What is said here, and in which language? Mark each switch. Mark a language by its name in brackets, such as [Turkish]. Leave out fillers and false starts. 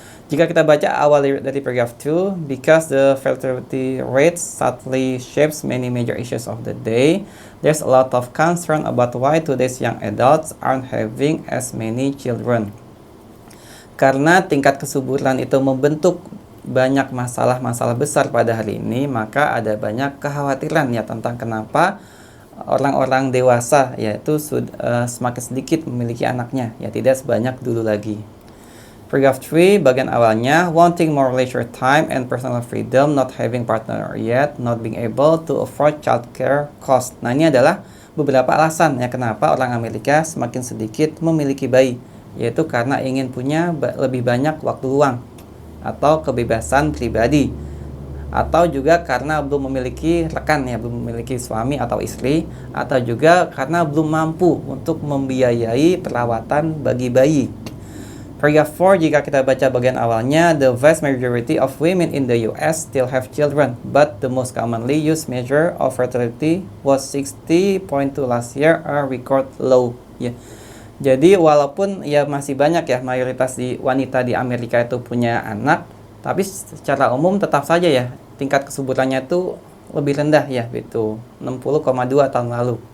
[Indonesian] Jika kita baca awal dari paragraph 2, [English] because the fertility rate subtly shapes many major issues of the day, there's a lot of concern about why today's young adults aren't having as many children. [Indonesian] Karena tingkat kesuburan itu membentuk banyak masalah-masalah besar pada hari ini, maka ada banyak kekhawatiran ya tentang kenapa orang-orang dewasa yaitu semakin sedikit memiliki anaknya, ya tidak sebanyak dulu lagi. [English] Paragraph 3, [Indonesian] bagian awalnya, [English] wanting more leisure time and personal freedom, not having partner yet, not being able to afford childcare cost. [Indonesian] Nah, ini adalah beberapa alasan ya kenapa orang Amerika semakin sedikit memiliki bayi, yaitu karena ingin punya lebih banyak waktu luang atau kebebasan pribadi, atau juga karena belum memiliki rekan ya, belum memiliki suami atau istri, atau juga karena belum mampu untuk membiayai perawatan bagi bayi. [English] Paragraph 4, [Indonesian] jika kita baca bagian awalnya, [English] the vast majority of women in the US still have children, but the most commonly used measure of fertility was 60.2 last year, a record low. [Indonesian] Ya. Jadi walaupun ya masih banyak ya mayoritas wanita di Amerika itu punya anak, tapi secara umum tetap saja ya tingkat kesuburannya itu lebih rendah ya, itu 60,2 tahun lalu.